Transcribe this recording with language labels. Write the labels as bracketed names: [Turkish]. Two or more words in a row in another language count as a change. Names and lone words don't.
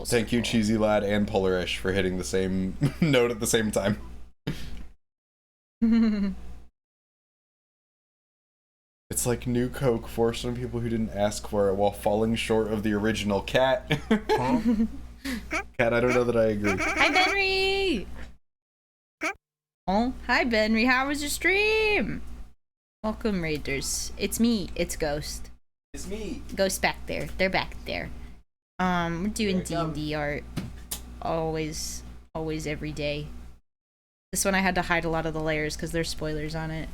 [English] Thank you, Cheesy Lad and Polarish, for hitting the same note at the same time. It's like New Coke forced on people who didn't ask for it while falling short of the original. Cat. Cat, I don't know that I agree. Hi, Benry! Oh, hi, Benry. How was your stream? Welcome, Raiders. It's me. It's Ghost. It's me. Ghost back there. They're back there. We're doing D&D art. Always, every day. This one I had to hide a lot of the layers because there's spoilers on it.